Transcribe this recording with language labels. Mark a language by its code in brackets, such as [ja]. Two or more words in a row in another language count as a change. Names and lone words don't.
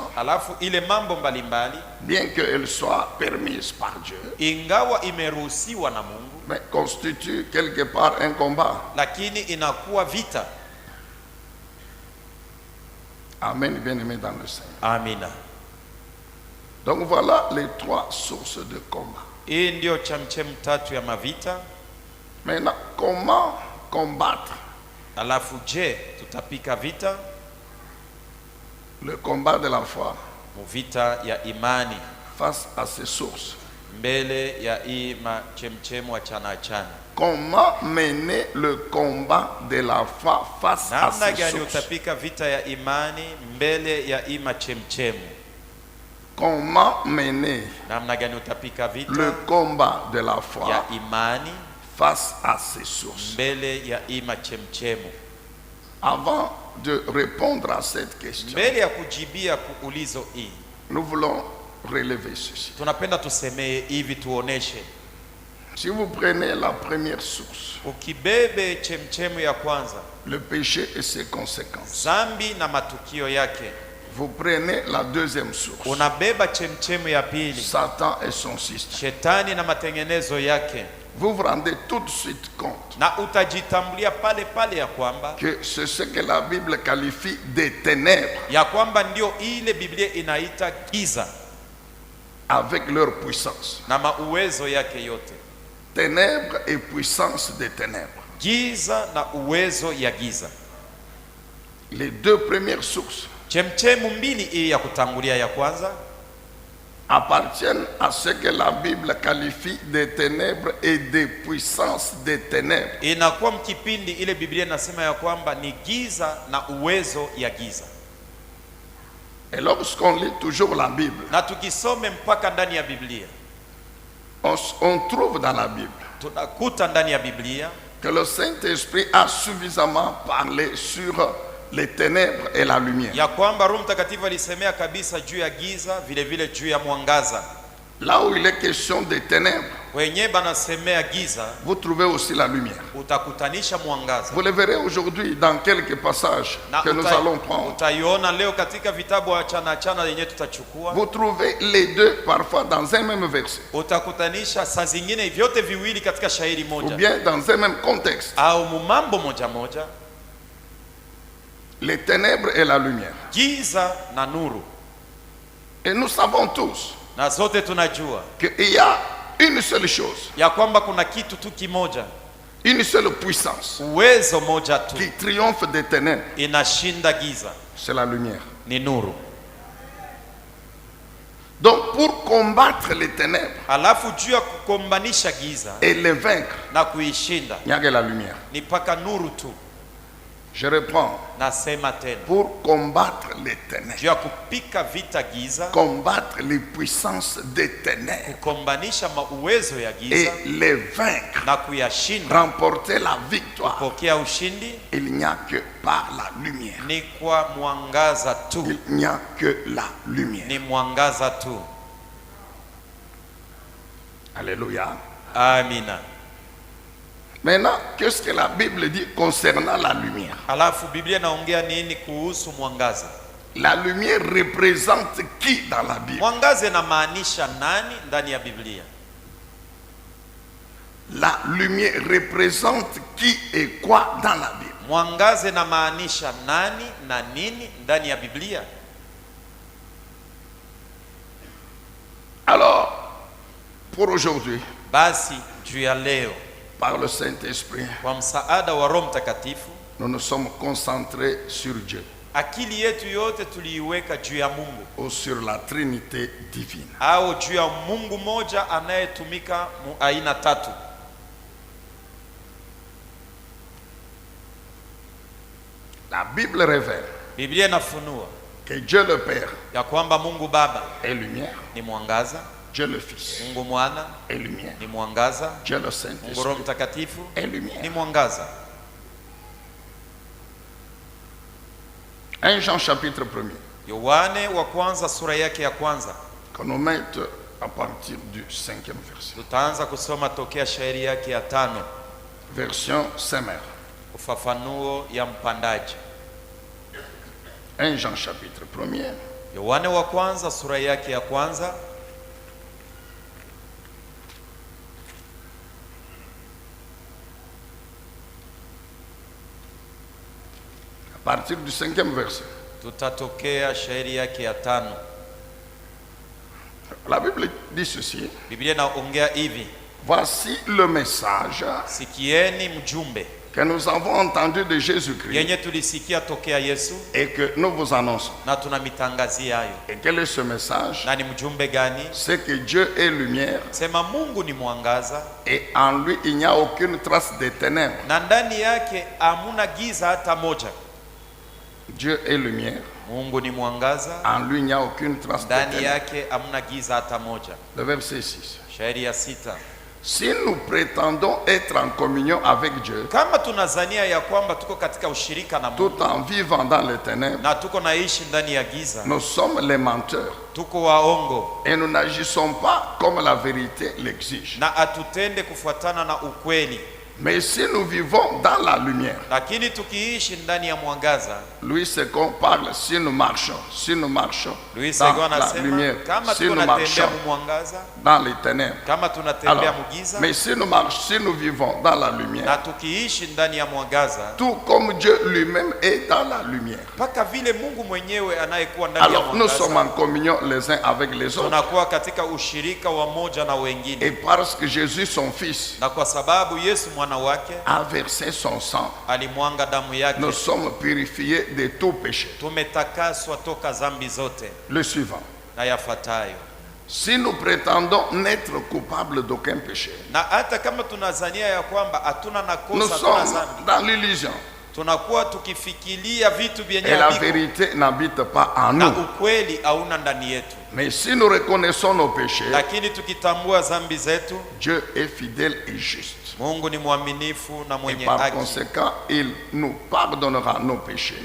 [sw] Alafu ile mambo mbalimbali [fr] bien qu'elles soient permises par Dieu, [sw] ingawa imeruhusiwa na Mungu, [fr] mais constituent quelque part un combat. [sw] lakini inakuwa vita. [fr] Amen, bien-aimés dans le Seigneur. [sw] Amina. [fr] Donc voilà les 3 sources de combat. [sw] Hii ndio chemchemu tatu ya mavita. [fr] Maintenant, comment combattre [sw] Alafu je, tutapika vita? [fr] le combat de la foi [sw] Muvita ya imani [fr] face à ces sources? [sw] mbele ya hii machemchemu achana achana. [fr] Comment mener le combat de la foi face à [sw] Namna [fr] ces [sw] gani [fr] sources? [sw] utapika vita ya imani mbele ya hii machemchemu? [fr] Comment mener [sw] Namna gani utapika [fr] le [sw] vita [fr] combat de la foi [sw] ya imani [fr] face à ces sources? [sw] mbele ya hii machemchemu? [fr] Avant de répondre à cette question, [sw] Mbele ya kujibia kuulizo hii, [fr] nous voulons relever ceci. [sw] tunapenda tusemee hivi, tuoneshe. [fr] Si vous prenez la première source, [sw] Ukibebe chemchemu ya kwanza, [fr] le péché et ses conséquences, [sw] zambi na matukio yake, [fr] vous prenez la deuxième source, [sw] unabeba chemchemu ya pili, [fr] Satan et son système, [sw] shetani na matengenezo yake, [fr] vous vous rendez tout de suite compte [sw] na utajitambulia pale pale ya kwamba [fr] que c'est ce que la Bible qualifie de ténèbres [sw] ndio ile Biblia inaita giza [fr] avec leur puissance. [sw] na mauwezo yake yote. [fr] Ténèbres et puissance des ténèbres. [sw] Giza na uwezo ya giza. [fr] Les 2 premières sources [sw] Chemchemu mbili hii ya kutangulia ya kwanza [fr] appartiennent à ce que la Bible qualifie de ténèbres et de puissance des ténèbres. [sw] inakuwa mkipindi ile Biblia inasema ya kwamba ni giza na uwezo ya giza. [fr] Et lorsqu'on lit toujours la Bible, [sw] Na tukisome mpaka ndani ya Biblia, [fr] on trouve dans la Bible [sw] tunakuta ndani ya Biblia [fr] que le Saint-Esprit a suffisamment parlé sur les ténèbres et la lumière. [sw] ya kwamba Roho Mtakatifu alisemea kabisa juu ya giza, vile vile juu ya mwangaza. [fr] Là où il est question des ténèbres, [sw] Wenye banasemea giza, [fr] vous trouvez aussi la lumière. [sw] utakutanisha mwangaza. [fr] Vous le verrez aujourd'hui dans quelques passages [sw] Na [fr] que nous allons prendre. [sw] utaiona leo katika vitabu achana yenye tutachukua. [fr] Vous trouvez les deux parfois dans un même verset. [sw] Utakutanisha saa zingine vyote viwili katika shairi [fr] Ou [sw] moja. [fr] bien dans un même contexte. [sw] Au mumambo moja moja. [fr] Les ténèbres et la lumière. [sw] Giza na nuru. [fr] Et nous savons tous [sw] Na zote tunajua [fr] qu'il y a une seule chose, [sw] ya kwamba kuna kitu tu kimoja, [fr] une seule puissance [sw] uwezo moja tu [fr] qui triomphe des ténèbres. [sw] inashinda giza, [fr] C'est la lumière. [sw] ni nuru. [fr] Donc pour combattre les ténèbres [sw] Alafu juu ya kukombanisha giza [fr] et les vaincre, [sw] na kuishinda [fr] il n'y a que la lumière. [sw] ni paka nuru tu. [fr] Je reprends. [sw] Nasema tena, [fr] Pour combattre les ténèbres, [sw] juu ya kupika vita giza, [fr] combattre les puissances des ténèbres [sw] kukombanisha uwezo ya [fr] et [sw] giza [fr] les vaincre, [sw] na kuyashinda, [fr] remporter la victoire, [sw] pokea ushindi, [fr] il n'y a que par la lumière. [sw] ni kwa mwangaza tu, [fr] Il n'y a que la lumière. [sw] ni mwangaza tu. [fr] Alléluia. [sw] Amina. [fr] Maintenant, qu'est-ce que la Bible dit concernant la lumière? [sw] Alafu Biblia inaongea nini kuhusu mwangaza? [fr] La lumière représente qui dans la Bible? [sw] Mwangaza inamaanisha nani ndani ya Biblia? [fr] La lumière représente qui et quoi dans la Bible? [sw] Mwangaza inamaanisha nani na nini ndani ya Biblia? [fr] Alors, pour aujourd'hui, [sw] Basi juu ya leo, [fr] par le Saint-Esprit, [sw] kwa msaada wa Roho Mtakatifu, [fr] nous nous sommes concentrés sur Dieu [sw] akili yetu yote tuliiweka juu ya Mungu [fr] ou sur la Trinité divine. [sw] au juu ya Mungu moja anayetumika aina tatu. [fr] La Bible révèle [sw] Biblia inafunua [fr] que Dieu le Père [sw] ya kwamba Mungu Baba [fr] est lumière, [sw] ni mwangaza, [fr] Dieu le Fils [sw] Mungu Mwana [fr] est lumière, [sw] ni mwangaza, [fr] Dieu le [sw] Mungu [fr] Saint-Esprit [sw] Roho Mtakatifu [fr] est [sw] ni [fr] lumière. [sw] mwangaza. [fr] 1 Jean chapitre 1er, [sw] Yohane wa kwanza sura yake ya kwanza, [fr] qu'on nous mette à partir du 5e verset. [sw] tutaanza kusoma tokea shairi yake ya 5, [fr] Version Semer. [sw] ufafanuo ya mpandaji. [fr] 1 Jean chapitre 1er, [sw] Yohane wa kwanza sura yake ya kwanza, [fr] à partir du 5e verset. [sw] tutatokea shairi yake ya 5. [fr] La Bible dit ceci: [sw] Biblia inaongea hivi: [fr] voici le message [sw] sikieni mjumbe [fr] que nous avons entendu de Jésus-Christ [sw] yenye tulisikia tokea Yesu [fr] et que nous vous annonçons. [sw] na tunamitangazia hayo. [fr] Et quel est ce message? [sw] Na ni mjumbe gani? [fr] C'est que Dieu est lumière [sw] Sema Mungu ni mwangaza [fr] et en lui il n'y a aucune trace de ténèbres. [sw] na ndani yake hamuna giza hata moja. [fr] Dieu est lumière, [sw] Mungu ni mwangaza, [fr] en lui il n'y a aucune trace de [sw] ndani [fr] ténèbres. [sw] yake hamuna giza hata moja. [fr] Le verset 6. [sw] Shairi ya 6. [fr] Si nous prétendons être en communion avec Dieu, [sw] Kama tunazania ya kwamba tuko katika ushirika na Mungu [fr] tout en vivant dans les ténèbres, [sw] na tuko naishi ndani ya giza, [fr] nous sommes les menteurs [sw] tuko waongo [fr] et nous n'agissons pas comme la vérité l'exige. [sw] na atutende kufuatana na ukweli. [fr] Mais si nous vivons dans la lumière, [sw] Lakini tukiishi ndani ya mwangaza, [fr] lui c'est qu'on parle si nous marchons Luis dans Sego la [sw] anasema [fr] lumière, [sw] kama [fr] si [sw] tuko [fr] nous [sw] natembea [fr] marchons [sw] mu mwangaza, [fr] dans les ténèbres. [sw] kama tunatembea [fr] Alors, [sw] mu giza, [fr] mais si nous vivons dans la lumière, [sw] na tukiishi ndani ya mwangaza, [fr] tout comme Dieu lui-même est dans la lumière, [sw] mpaka vile Mungu mwenyewe anayekuwa ndani ya [fr] alors nous sommes [sw] mwangaza, [fr] en communion les uns avec les autres. [sw] tunakuwa katika ushirika wa moja na wengine. [fr] Et parce que Jésus, son Fils, [sw] Na kwa sababu Yesu mwana wake [fr] a versé son sang, [sw] alimwanga damu yake, [fr] nous sommes purifiés de tout péché. [sw] tumetakaswa toka zambi zote. [fr] Le suivant. [sw] Na yafuatayo, [fr] Si nous prétendons n'être coupables d'aucun péché, [sw] na hata kama tunazania ya kwamba hatuna na [fr] nous [sw] kosa, hatuna [fr] sommes [sw] zambi, [fr] dans l'illusion. [sw] tunakuwa tukifikiria vitu vyenye [fr] Et la [sw] haviko [fr] vérité n'habite pas en [sw] na [fr] nous. [sw] ukweli hauna ndani yetu. [fr] Mais si nous reconnaissons nos péchés, [sw] Lakini tukitambua zambi zetu, [fr] Dieu est fidèle et juste [sw] Mungu ni mwaminifu na [fr] Et [sw] mwenye [fr] par [sw] haki, [fr] conséquent, il nous pardonnera nos péchés